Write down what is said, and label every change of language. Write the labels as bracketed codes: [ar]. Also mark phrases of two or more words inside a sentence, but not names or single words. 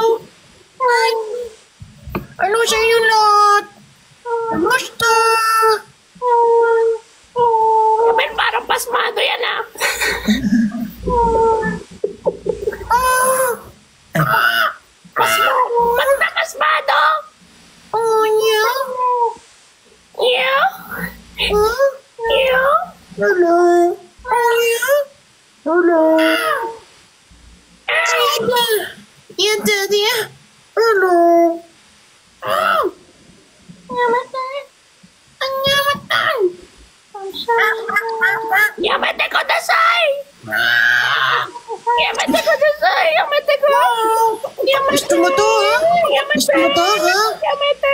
[tl] Hi. Ano sa inyo lahat? Kamusta? Ben, parang pasmado yan ah. Pasmado? Ba't na pasmado? [en] Oh, yeah. Yeah? Yeah? Hello? Oh, yeah? Hello? Yeah, Daddy. [tl] Hello. Namatay. Ang namatay. [ja] やめてください！やめてください！やめてこ! [tl] Gusto mo to, ha? Gusto mo to, ha? Yamete!